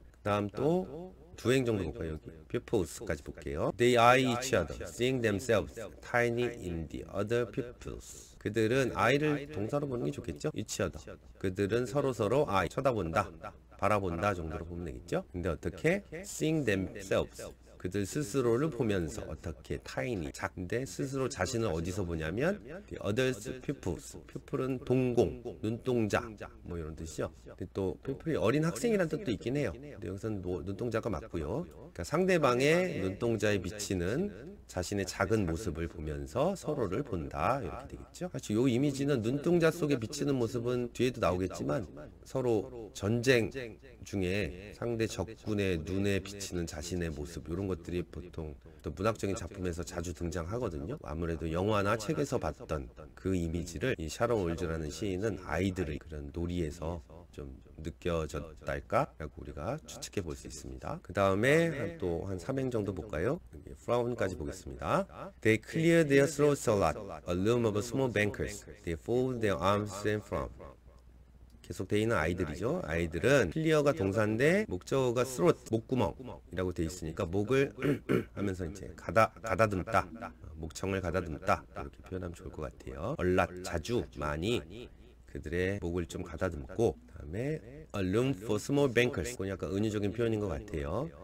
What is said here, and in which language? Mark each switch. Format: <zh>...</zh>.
<ko>그 다음 또 두 행 정도 볼까요? 여기 pupils까지 볼게요.</ko> <en>They eye each other, seeing themselves tiny in the other pupils.</en> <ko>그들은 아이를 동사로 보는 게 좋겠죠?</ko> <en>each other.</en> <ko>그들은 서로 eye, 쳐다본다, 바라본다 정도로 보면 되겠죠? 근데 어떻게?</ko> <en>seeing themselves.</en> <ko>그들 스스로를 보면서 어떻게 tiny 작은데 스스로 자신을 어디서 보냐면</ko> <en>the others pupils</en> <ko>pupil은 동공 눈동자 뭐 이런 뜻이죠. 근데 또 pupil이 어린 학생이라는 뜻도 있긴 해요. 근데 여기서는 눈동자가 맞고요. 그러니까 상대방의 눈동자에 비치는 자신의 작은 모습을 보면서 서로를 본다 이렇게 되겠죠. 사실 이 이미지는 눈동자 속에 비치는 모습은 뒤에도 나오겠지만 서로 전쟁 중에 상대 적군의 눈에 비치는 자신의 모습 이런 것들이 보통 또 문학적인 작품에서 자주 등장하거든요. 아무래도 영화나 책에서 봤던 그 이미지를 이 샤론 올즈라는 시인은 아이들의 그런 놀이에서 좀 느껴졌달까? 라고 우리가 추측해 볼 수 있습니다. 그 다음에 또 한 3행 정도 볼까요? frown까지 보겠습니다.</ko> <en>They clear their throats a lot. A loom of small bankers. They fold their arms and frown.</en> <ko>계속 돼 있는 아이들이죠. 아이들은 클리어가 동사인데 목적어가 throat, 목구멍이라고 돼 있으니까 목을 하면서 이제 가다듬다, 목청을 가다듬다 이렇게 표현하면 좋을 것 같아요. 얼랏, 자주, 많이 그들의 목을 좀 가다듬고 그다음에</ko> <en>a room for small bankers</en> <ko>이건 약간 은유적인 표현인 것 같아요.</ko>